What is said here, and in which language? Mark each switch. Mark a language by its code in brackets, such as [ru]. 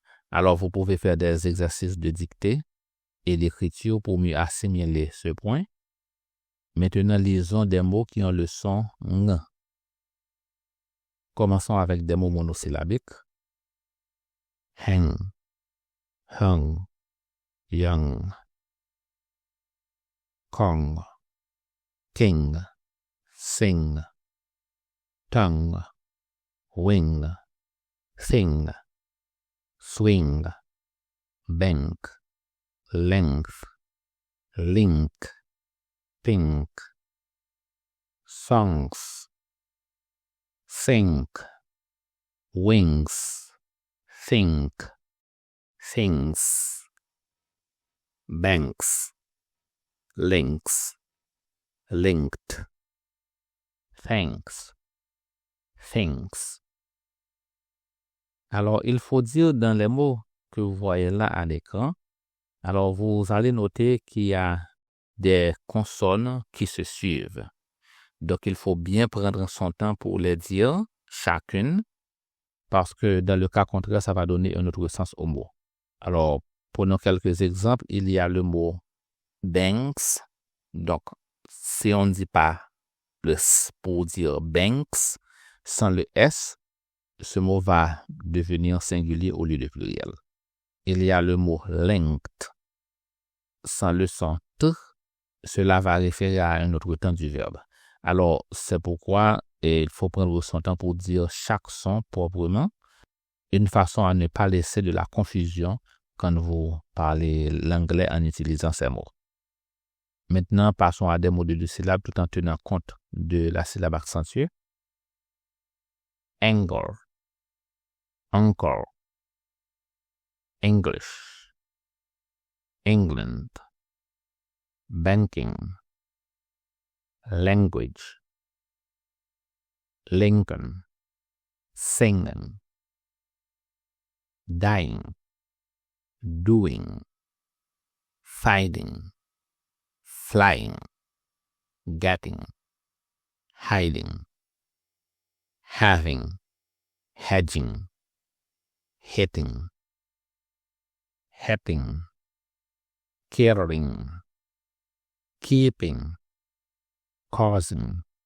[fr] Alors, vous pouvez faire des exercices de dictée et d'écriture pour mieux assimiler ce point. Maintenant, lisons des mots qui ont le son ng. Commençons avec des mots monosyllabiques. [en] Heng, hung, young, kong, king, sing, tongue, wing, thing, swing, bank, length, link, pink, songs, sink, wings, think, things, banks, links, linked, thanks, things. [fr] Alors, il faut dire dans les mots que vous voyez là à l'écran, alors vous allez noter qu'il y a des consonnes qui se suivent. Donc, il faut bien prendre son temps pour les dire chacune, parce que dans le cas contraire, ça va donner un autre sens au mot. Alors, prenons quelques exemples. Il y a le mot banks. Donc, si on ne dit pas le S pour dire banks, sans le S, ce mot va devenir singulier au lieu de pluriel. Il y a le mot linked. Sans le son T, cela va référer à un autre temps du verbe. Alors, c'est pourquoi il faut prendre son temps pour dire chaque son proprement, une façon à ne pas laisser de la confusion quand vous parlez l'anglais en utilisant ces mots. Maintenant, passons à des mots de 2 syllabes tout en tenant compte de la syllabe accentuée. [en] Anger, uncle, English, England, banking, language, Lincoln, singing, dying, doing, fighting, flying, getting, hiding, having, hedging, hitting, hating, caring, keeping, causing,